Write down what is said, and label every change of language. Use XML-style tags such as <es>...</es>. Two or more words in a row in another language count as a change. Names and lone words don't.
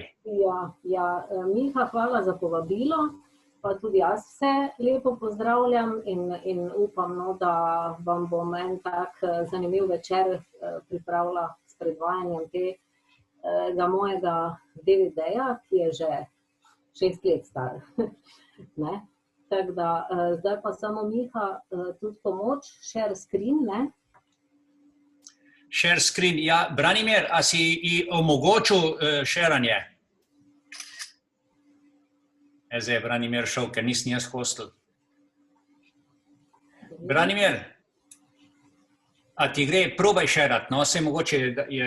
<sl>Ja, Miha, hvala za povabilo, pa tudi jaz vse lepo pozdravljam in upam, no, da vam bom en tak zanimiv večer pripravila s predvajanjem tega mojega DVD-ja, ki je že 6 let star. Ne? Tako da, zdaj pa samo Miha, tudi pomoč,</sl> <en>share screen, ne? Share screen,</en> <sl>ja, Branimir, a si omogočil šeranje? Zdaj je Branimir šel, ker nisem jaz hostil. Branimir, a ti gre, probaj šerat, no, se mogoče je...</sl>